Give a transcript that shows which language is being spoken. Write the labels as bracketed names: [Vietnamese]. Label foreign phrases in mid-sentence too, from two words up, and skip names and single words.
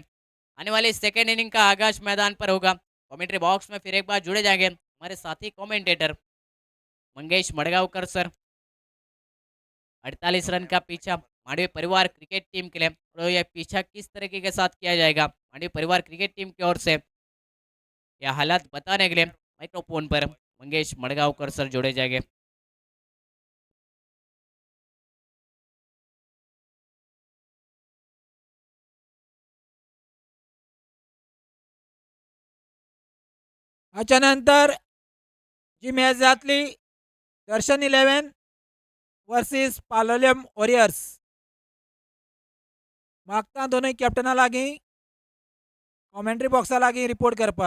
[Hindi] आने वाली [English] second inning [Hindi] का आगाज मैदान पर होगा। [English] commentary box [Hindi] में फिर एक बार जुड़े जाएंगे हमारे साथी कमेंटेटर मंगेश मडगांवकर सर। 48 रन का पीछा मांडवी परिवार क्रिकेट टीम के लिए, और यह पीछा किस तरीके के साथ किया जाएगा मांडवी परिवार क्रिकेट टीम की ओर से, यह हालात बताने के लिए माइक्रोफोन पर मंगेश मडगांवकर सर जुड़े जाएंगे। [Konkani] याच्यानंतर जी मॅच जातली दर्शन 11 वर्सीस पालोलिम वॉरियर्स, मागता दोनूय कॅप्टना लागीं कॉमेंट्री बॉक्सा लागीं रिपोर्ट करपाक।